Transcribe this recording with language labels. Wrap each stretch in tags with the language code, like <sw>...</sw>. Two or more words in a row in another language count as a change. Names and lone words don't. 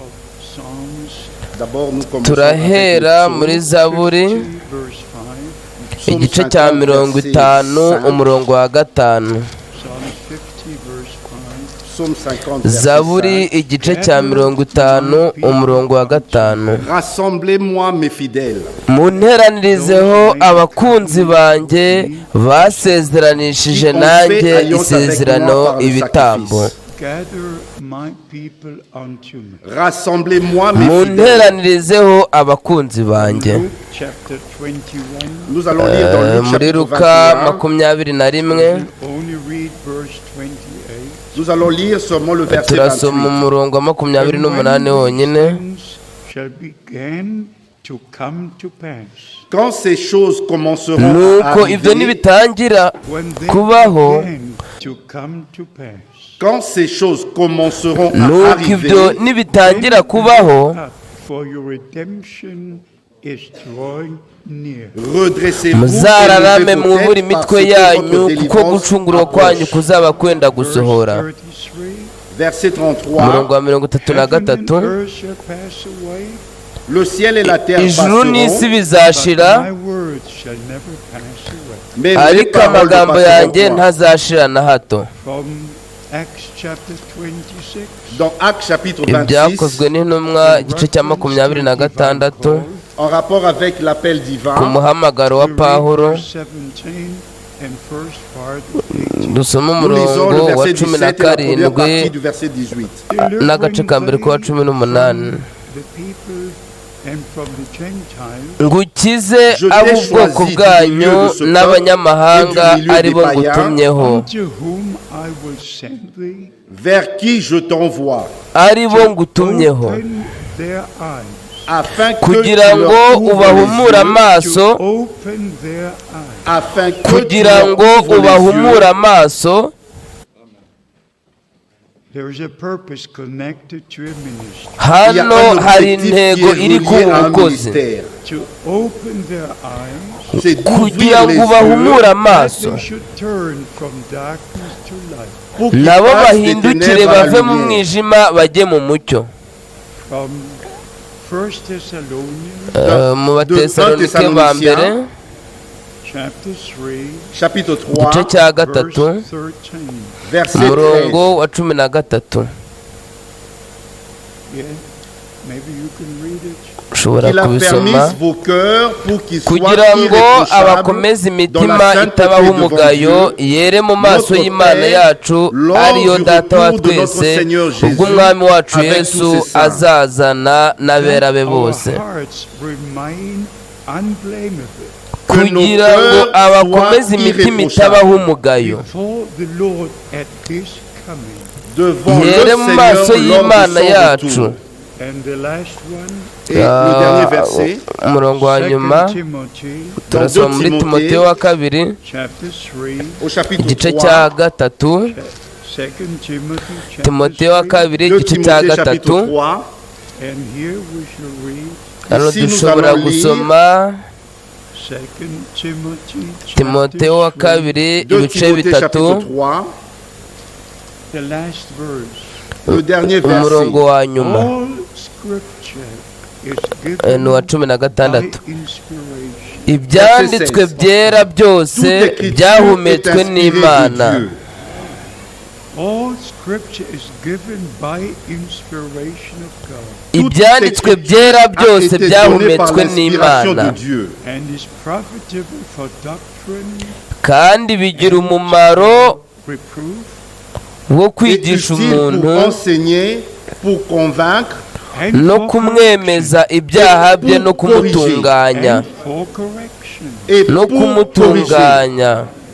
<rw>Turahera muri Zaburi igice cya 50 umurongo wa 5. Zaburi igice cya 50 umurongo wa 5.</rw> <fr>Rassemblez-moi mes fidèles.</fr> <rw>Munteranirizeho abakunzi banjye basezeranishije nanjye isezerano ibitambo.</rw> <fr>Rassemblez-moi mes fidèles.</fr> <rw>Munteranirizeho abakunzi banjye.</rw> <fr>Nous allons lire dans Luc</fr> <rw>muri</rw> <fr>chapitre</fr> <rw>Luka 21.</rw> <fr>Nous allons lire seulement le verset 28.</fr> <rw>turasoma umurongo wa 28 wonyine.</rw> <fr>Quand ces choses commenceront à</fr> <rw>nuko ibyo</rw> <fr>arriver,</fr> <rw>nibitangira kubaho,</rw> <fr>quand ces choses commenceront à</fr> <rw>nuko ibyo</rw> <fr>arriver,</fr> <rw>nibitangira kubaho,</rw> <fr>redressez-vous</fr> <rw>muzararame</rw> <fr>et levez vos</fr> <rw>mwubure</rw> <fr>têtes, parce</fr> <rw>imitwe</rw> <fr>que</fr> <rw>yanyu</rw> <fr>votre</fr> <rw>kuko</rw> <fr>délivrance</fr> <rw>gucungurwa kwanyu</rw> <fr>approche.</fr> <rw>kuzaba kwenda gusohora.</rw> <fr>Verset</fr> <rw>umurongo 33. wa 33.</rw> <fr>Le ciel et la terre</fr> <rw>ijuru n'isi</rw> <fr>passeront,</fr> <rw>bizashira,</rw> <fr>mais mes</fr> <rw>ariko</rw> <fr>paroles ne</fr> <rw>amagambo yanjye</rw> <fr>passeront point.</fr> <rw>ntazashira na hato.</rw> <fr>Dans Actes chapitre 26,</fr> <rw>ibyakozwe n'intumwa igice cya 26</rw> <fr>en rapport avec l'appel divin,</fr> <rw>ku muhamagaro wa Pawulo, dusoma</rw> <fr>nous lisons le</fr> <rw>umurongo wa</rw> <fr>verset 17 et la première</fr> <rw>17</rw> <fr>partie du verset 18.</fr> <rw>n'agace ka mbere kuwa 18. ngukize ab'ubwoko bwanyu n'abanyamahanga ari bo ngutumyeho,</rw> <fr>Vers qui je t'envoie,</fr> <rw>ari bo ngutumyeho,</rw> <fr>afin que</fr> <rw>kugira</rw> <fr>tu</fr> <rw>ngo</rw> <fr>leur ouvres</fr> <rw>ubahumure</rw> <fr>les yeux,</fr> <rw>amaso,</rw> <fr>afin que tu</fr> <rw>kugira</rw> <fr>leur</fr> <rw>ngo</rw> <fr>ouvres les</fr> <rw>ubahumure</rw> <fr>yeux.</fr> <rw>amaso. hano hari intego iri ku bukozi,</rw> <fr>C'est</fr> <rw>kugira</rw> <fr>d'ouvrir les</fr> <rw>ngo ubahumure</rw> <fr>yeux</fr> <rw>amaso,</rw> <fr>pour qu'ils</fr> <rw>nabo</rw> <fr>passent des</fr> <rw>bahindukire</rw> <fr>ténèbres à la</fr> <rw>bave mu</rw> <fr>lumière.</fr> <rw>mwijima bajye mu mucyo. Mu Batesalonike ba mbere</rw> <fr>Chapitre</fr> <rw>igice 3, cya 3</rw> <fr>verset 13.</fr> <rw>umurongo wa 13. ushobora</rw> <fr>Il a</fr> <rw>kubisoma.</rw> <fr>permis vos cœurs pour qu'ils soient</fr> <rw>kugira ngo</rw> <fr>irréprochables</fr> <rw>abakomeze</rw> <fr>dans</fr> <rw>imitima</rw> <fr>la sainteté</fr> <rw>itabaho</rw> <fr>devant</fr> <rw>umugayo</rw> <fr>Dieu,</fr> <rw>yere mu maso</rw> <fr>notre</fr> <rw>y'Imana</rw> <fr>Père,</fr> <rw>yacu,</rw> <fr>lors</fr> <rw>ariyo</rw> <fr>du</fr> <rw>data wa</rw> <fr>retour de notre</fr> <rw>twese,</rw> <fr>Seigneur Jésus,</fr> <rw>ubwo umwami wacu</rw> <fr>avec</fr> <rw>Yesu</rw> <fr>tous ses saints.</fr> <rw>azazana n'abera be bose, kugira ngo abakomeze imitima itabaho umugayo</rw> <fr>devant</fr> <rw>yere</rw> <fr>le</fr> <rw>mu maso</rw> <fr>Seigneur lors</fr> <rw>y'Imana</rw> <fr>de son</fr> <rw>yacu.</rw> <fr>retour. Et le dernier verset,</fr> <rw>umurongo wa nyuma turasoma muri Timoteyo wa kabiri</rw> <fr>au chapitre</fr> <rw>igice 3, cya 3. Timoteyo wa kabiri</rw> <fr>de</fr> <rw>igice cya</rw> <fr>Timothée chapitre 3.</fr> <rw>3. hano</rw> <fr>Ici, nous</fr> <rw>dushobora</rw> <fr>allons lire</fr> <rw>gusoma Timoteyo wa kabiri</rw> <fr>de</fr> <rw>ibice</rw> <fr>Timothée chapitre 3 3, le dernier</fr> <rw>umurongo</rw> <fr>verset.</fr> <rw>wa nyuma ni uwa 16. ibyanditswe byera byose</rw> <fr>Toute écriture</fr> <rw>byahumetswe</rw> <fr>est inspirée de</fr> <rw>n'Imana.</rw> <fr>Dieu.</fr> <rw>ibyanditswe byera byose byahumetswe n'Imana, kandi bigira umumaro wo kwigisha umuntu no kumwemeza ibyaha bye no kumutunganya no kumutunganya.</rw>